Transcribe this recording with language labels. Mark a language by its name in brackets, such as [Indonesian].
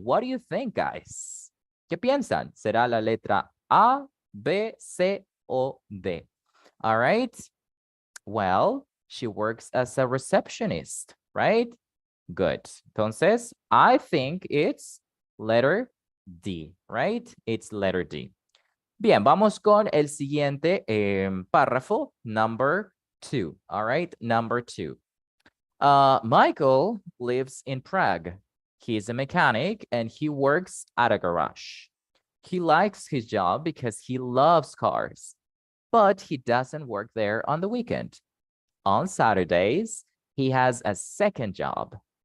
[English] What do you think, guys? [Spanish] ¿Qué piensan? ¿Será la letra A, B, C, o D? [English] All right. Well, she works as a receptionist, right? Good. Entonces, I think it's letter D, right? It's letter D. [Spanish] Bien, vamos con el siguiente párrafo, number 2. [English] All right, number 2. Michael lives in Prague. He's a mechanic and he works at a garage. He likes his job because he loves cars, but he doesn't work there on the weekend. On Saturdays, he has a second job.